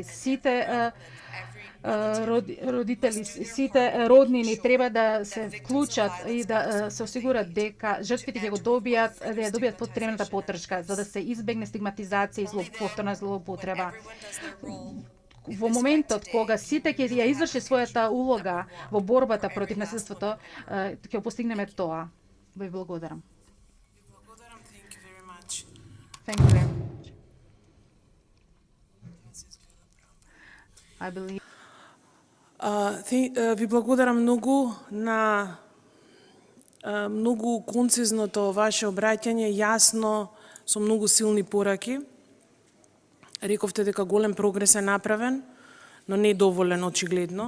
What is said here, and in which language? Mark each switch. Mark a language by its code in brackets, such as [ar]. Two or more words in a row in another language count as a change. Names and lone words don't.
[mk] Сите родители, сите роднини треба да се вклучат и да се осигурат дека жртвите ќе го добијат потребната поддршка за да се избегне стигматизација и повторна злоупотреба. Во моментот кога сите ќе ја изврши својата улога во борбата против насилството, ќе постигнеме тоа. Ви благодарам. [en] Thank you very much. I believe [mk] Ви благодарам многу на многу концизното ваше обраќање, јасно, со многу силни пораки. Рековте дека голем прогрес е направен, но не доволен очигледно.